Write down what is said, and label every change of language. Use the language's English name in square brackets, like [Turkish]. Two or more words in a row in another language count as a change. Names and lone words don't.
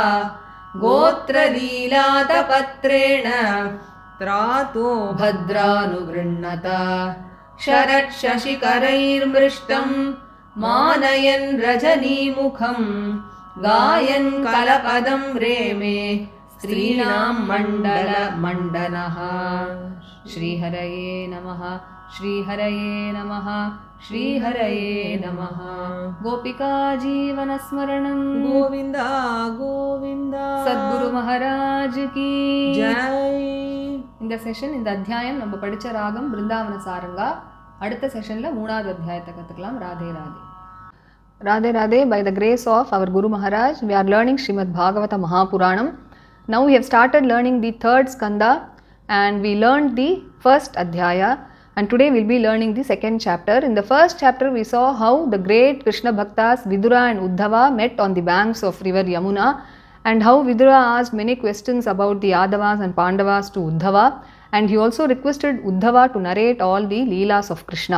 [Sanskrit] गोत्रलीलातपत्रेण त्रातो भद्रानुगृह्णत शरच्छशिखरैर्मृष्टं मानयन् रजनीमुखं गायन् कलपदं रेमे स्त्रीणां मण्डलमण्डनः. श्रीहरये नमः. श्रीहरये नमः श्रीहरये नमः गोपिका जीवनस्मरणं गोविंद गोविंद [Hindi] सद्गुरु महाराज की जय. [Tamil] இந்த செஷன் இந்த அத்தியாயம் நம்ம படிச்ச ராகம் பிருந்தாவன சாரங்கா. அடுத்த செஷன்ல 3வது அத்தியாயத்தை கத்துக்கலாம். ராதே ராதே. ராதே ராதே. [English] By the grace of our Guru Maharaj, we are learning Srimad Bhagavata Mahapuranam. Now we have started learning the 3rd skanda and we learned the 1st adhyaya, and today we'll be learning the 2nd chapter. In the 1st chapter we saw how the great Krishna Bhaktas Vidura and Uddhava met on the banks of river Yamuna, and how Vidura asked many questions about the Yadavas and Pandavas to Uddhava, and he also requested Uddhava to narrate all the Leelas of Krishna.